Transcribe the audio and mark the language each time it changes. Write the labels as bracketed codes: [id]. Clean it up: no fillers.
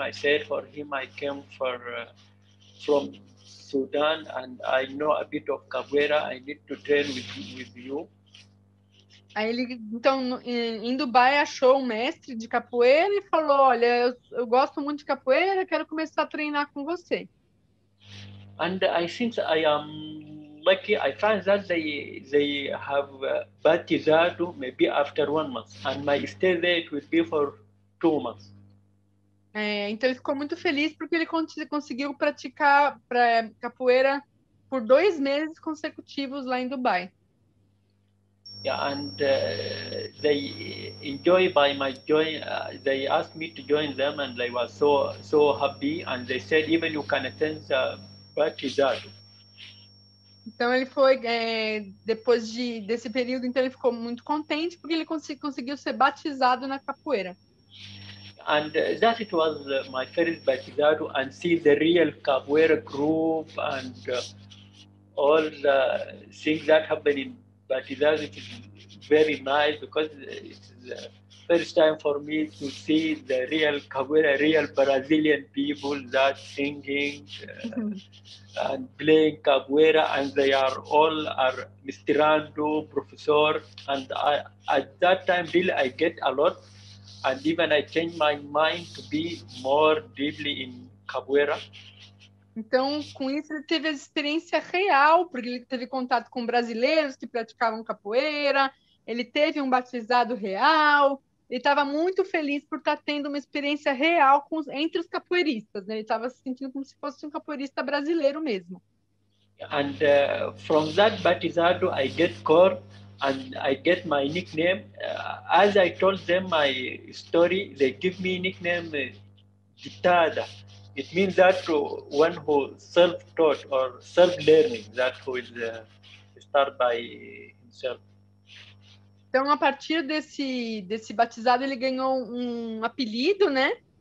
[en] I said for him I came from Sudan and I know a bit of capoeira. I need to train with you. [pt] Aí ele, então, em Dubai, achou um mestre de capoeira e falou, olha, eu gosto muito de capoeira, quero começar a treinar com você. [en] And I think I am lucky. I find that they have batizado maybe after 1 month, and my stay there it will be for 2 months. [pt] Então ele ficou muito feliz porque ele conseguiu praticar capoeira por 2 meses consecutivos lá em Dubai. [en] Yeah, and they enjoy by my join. They asked me to join them, and they were so happy. And they said even you can attend batizado. [pt] Então ele foi depois desse período, então ele ficou muito contente porque ele conseguiu ser batizado na capoeira. [en] And that it was my first batizado, and see the real capoeira group and all the things that happen in batizado. It is very nice because it's the first time for me to see the real capoeira, real Brazilian people that singing and playing capoeira, and they are all mistirando, professor, and at that time really I get a lot, and even I changed my mind to be more deeply in capoeira. [pt] Então, com isso, ele teve a experiência real, porque ele teve contato com brasileiros que praticavam capoeira, ele teve um batizado real, ele estava muito feliz por estar tendo uma experiência real entre os capoeiristas, né? Ele estava se sentindo como se fosse um capoeirista brasileiro mesmo. [en] And from that batizado, I get called and I get my nickname. As I told them my story, they give me nickname Gitada. It means that one who self-taught or self-learning, that who is start by himself. [pt] Então, a partir desse batizado, ele ganhou um apelido, né?